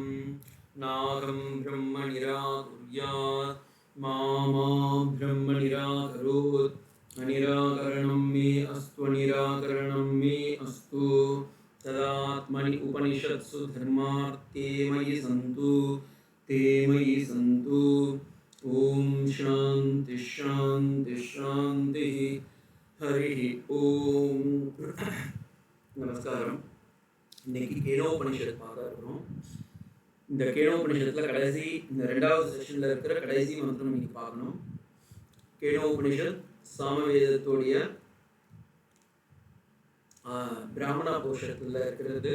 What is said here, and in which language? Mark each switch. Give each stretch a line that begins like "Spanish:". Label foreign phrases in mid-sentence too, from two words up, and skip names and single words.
Sanskrit: नाहं ब्रह्म निराकुर्यात् मा ब्रह्म निराकरोत् अनिराकरणं मे अस्तु अनिराकरणं मे अस्तु तदात्मनि उपनिषत्सु धर्मार्थे मयि सन्तु ते मयि सन्तु ओम शांति शांति शांति हरि ओम நமஸ்காரம்.
Tamil: இன்னைக்கு கேனோபனிஷத் பார்க்க இருக்கிறோம். இந்த கேனோபனிஷத்தில் கடைசி இந்த 2வது செஷனில் இருக்கிற கடைசி மந்திரம் இன்னைக்கு பார்க்கணும். கேனோபனிஷத் சாமவேதத்துடைய பிராமண கோஷத்தில் இருக்கிறது.